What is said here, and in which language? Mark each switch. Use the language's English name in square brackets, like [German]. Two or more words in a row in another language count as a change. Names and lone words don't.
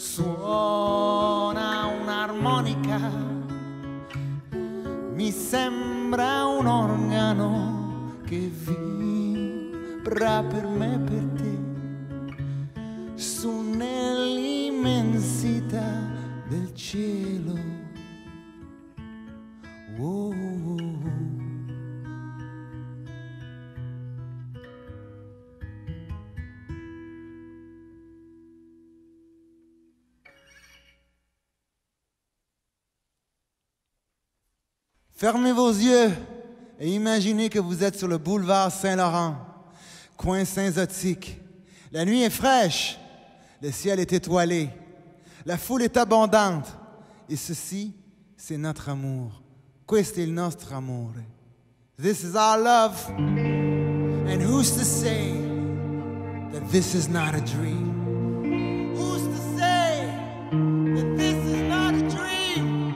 [Italian] Suona un'armonica, mi sembra un organo che saprà per me e per te, su nell'immensità del cielo. Oh, oh, oh. [French] Fermez vos yeux et imaginez que vous êtes sur le boulevard Saint-Laurent, coin Saint-Zotique. La nuit est fraîche, le ciel est étoilé, la foule est abondante. Et ceci, c'est notre amour. [Italian] Questo è il nostro amore. [English] This is our love. And who's to say that this is not a dream? Who's to say that this is not a dream?